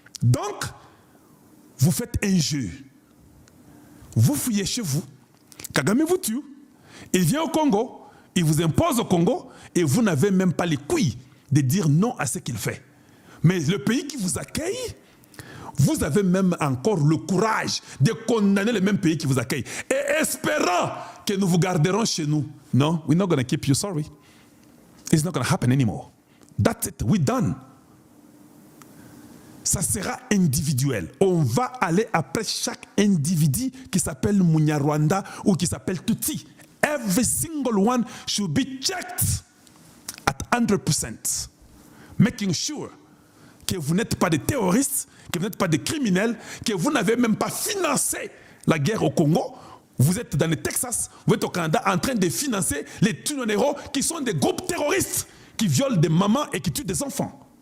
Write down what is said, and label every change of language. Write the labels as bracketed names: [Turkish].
[French] Donc, vous faites un jeu. Vous fouillez chez vous. Kagame vous tue. Il vient au Congo. Il vous impose au Congo. Et vous n'avez même pas les couilles de dire non à ce qu'il fait. Mais le pays qui vous accueille, vous avez même encore le courage de condamner le même pays qui vous accueille. Et espérant que nous vous garderons chez nous. Non, [English] we're not going to keep you, sorry. It's not going to happen anymore. That's it, we're done. [French] Ça sera individuel. On va aller après chaque individu qui s'appelle Munyarwanda ou qui s'appelle Tutsi. [English] Every single one should be checked at 100%. Making sure [French] que vous n'êtes pas des terroristes, que vous n'êtes pas des criminels, que vous n'avez même pas financé la guerre au Congo. Vous êtes dans le Texas, vous êtes au Canada en train de financer les Tunonero qui sont des groupes terroristes qui violent des mamans et qui tuent des enfants.